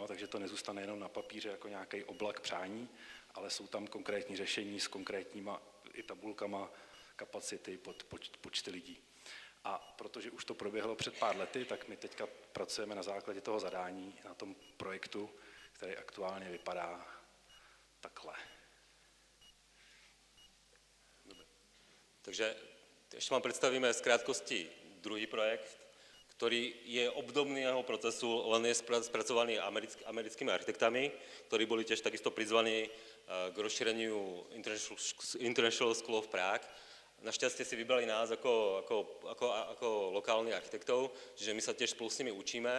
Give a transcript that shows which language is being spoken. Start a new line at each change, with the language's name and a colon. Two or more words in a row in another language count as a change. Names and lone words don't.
Czech: Takže to nezůstane jenom na papíře jako nějaký oblak přání, ale jsou tam konkrétní řešení s konkrétníma i tabulkama kapacity pod počty lidí. A protože už to proběhlo před pár lety, tak my teďka pracujeme na základě toho zadání, na tom projektu, který aktuálně vypadá takhle.
Slovak: Takže ešte vám predstavíme z krátkosti druhý projekt, ktorý je obdobný jeho procesu, len je spracovaný americkými architektami, ktorí boli tiež takisto prizvaní k rozšíreniu International School of Prague. Našťastie si vybrali nás ako lokálnych architektov, čiže my sa tiež spolu s nimi učíme.